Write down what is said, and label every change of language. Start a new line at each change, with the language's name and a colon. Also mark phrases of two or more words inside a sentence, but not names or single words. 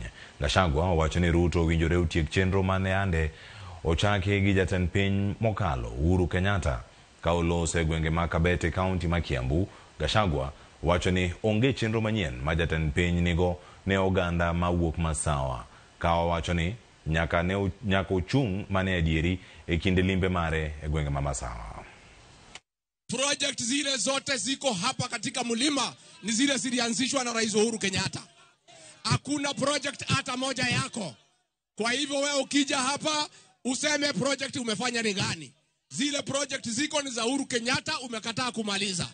Luo (Kenya and Tanzania): Gachagua wacho ni Ruto winjore otiek chenro mane ande ochake gi jatend piny mokalo Uhuru Kenyatta ka olose gwenge ma Kabete County ma Kiambu. Gachagua wacho ni onge chenro manyien ma jatend piny nigo ne oganda ma wuok Masawa ka wacho ni nyaka ochung' mane adieri e kinde limbe mare e gwenge ma Masawa.
Swahili: Project zile zote ziko hapa katika mlima ni zile zilianzishwa na Rais Uhuru Kenyatta. Hakuna project hata moja yako. Kwa hivyo wewe ukija hapa useme project umefanya ni gani? Zile project ziko ni za Uhuru Kenyatta, umekataa kumaliza.